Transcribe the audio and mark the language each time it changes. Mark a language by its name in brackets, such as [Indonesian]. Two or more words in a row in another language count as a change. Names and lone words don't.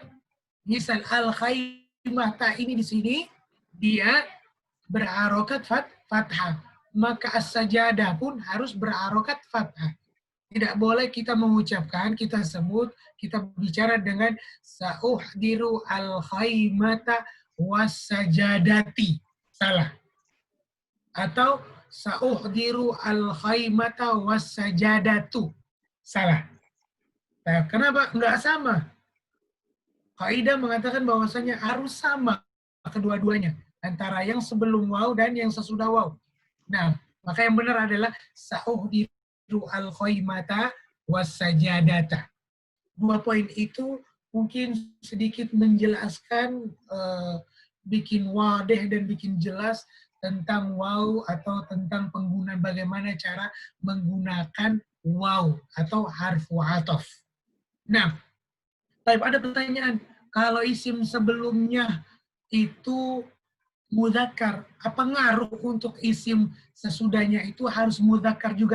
[Indonesian] Misal al-khaimah ta ini di sini dia berharokat fathah, maka as-sajadah pun harus berharokat fathah. Tidak boleh kita mengucapkan, kita sebut, kita bicara dengan [Arabic] سأحضر الخيمة والسجادة. [Indonesian] Salah. Atau [Arabic] سأحضر الخيمة والسجادة. [Indonesian] Salah. Nah, kenapa? Enggak sama. Kaidah mengatakan bahwasanya harus sama kedua-duanya. Antara yang sebelum waw dan yang sesudah waw. Nah, maka yang benar adalah [Arabic] سأحضر الخيمة والسجادة. [Indonesian] Dua poin itu mungkin sedikit menjelaskan, bikin wadah dan bikin jelas tentang waw atau tentang penggunaan bagaimana cara menggunakan waw atau [Arabic] حرف عطف. [Indonesian] Nah, ada pertanyaan, kalau isim sebelumnya itu mudzakkar, apa ngaruh untuk isim sesudahnya itu harus mudzakkar juga?